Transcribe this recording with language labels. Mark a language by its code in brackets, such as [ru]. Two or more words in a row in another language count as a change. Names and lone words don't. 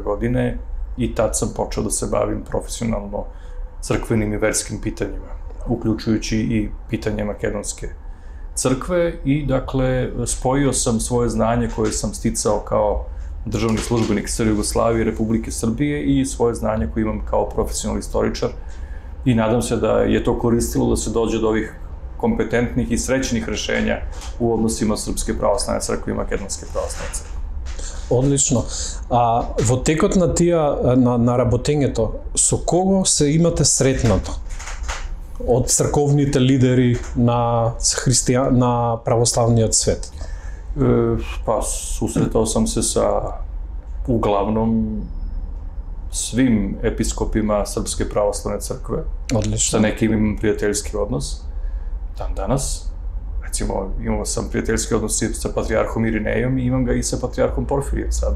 [sr] godine i tad sam počeo da se bavim profesionalno crkvenim i verskim pitanjima, uključujući i pitanje makedonske crkve i, dakle, spojio sam svoje znanje koje sam sticao kao državni službenik SR Jugoslavije i Republike Srbije i svoje znanje koje imam kao profesionalni istoričar i nadam se da je to koristilo da se dođe do ovih kompetentnih i srećnih rešenja u odnosima Srpske pravoslavne crkve i Makedonske pravoslavne crkve. [mk] Одлично. Во текот на на работењето, со кого се имате сретнато? Од црковните лидери на на православниот свет? [sr] Pa, susretao sam se sa uglavnom svim episkopima Srpske pravoslavne crkve. Odlično. Sa nekim imam prijateljski odnos. Dan danas. Recimo, imao sam prijateljski odnos sa patrijarhom Irinejom i imam ga i sa patrijarhom Porfirijem sada.